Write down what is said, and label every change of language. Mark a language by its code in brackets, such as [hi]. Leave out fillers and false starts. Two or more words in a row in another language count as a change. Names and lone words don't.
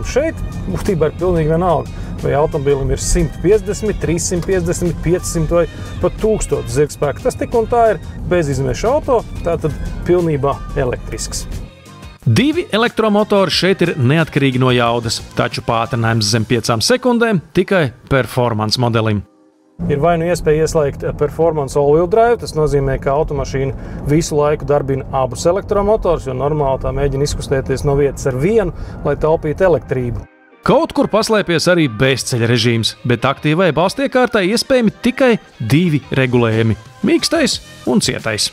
[lv] Šeit būtībā ir pilnīgi vienalga, vai automobilim ir 150, 350, 500 vai pat 1000 zirgspēku. Tas tik un tā ir bezizmeša auto, tātad pilnībā elektrisks. 2 elektromotori šeit ir neatkarīgi no jaudas, taču pātrinājums zem 5 sekundēm tikai performance modelim. Ir vai nu iespēja ieslēgt [en] performance all-wheel drive, [lv] tas nozīmē, ka automašīna visu laiku darbina abus elektromotors, jo normāli tā mēģina izkustēties no vietas ar vienu, lai taupītu elektrību. Kaut kur paslēpies arī bezceļa režīms, bet aktīvai balstiekārtai iespējami tikai 2 regulējumi – mīkstais un cietais.